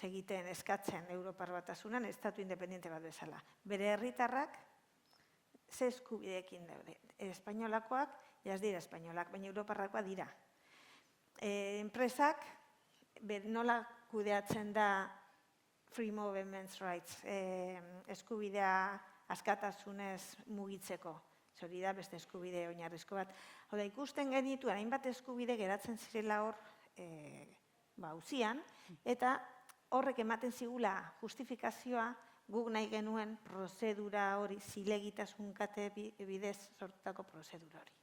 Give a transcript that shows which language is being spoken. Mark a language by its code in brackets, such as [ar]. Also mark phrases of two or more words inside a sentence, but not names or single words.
[eu] Egiten eskatzen Europar Batasunan, estatu independente bat bezala. Bere herritarrak, ze eskubideekin daude. Espainolakoak, ja ez dira espainolak, baina europarrakoak dira. Enpresak, nola kudeatzen da [en] free movement rights, [eu] eskubidea askatasunez mugitzeko. Hori da beste eskubide oinarrizko bat. Hau da, ikusten genituen, hainbat eskubide geratzen zirela hor auzian, eta horrek ematen zigula justifikazioa guk nahi genuen prozedura hori, zilegitasun kate bidez sortutako prozedura hori.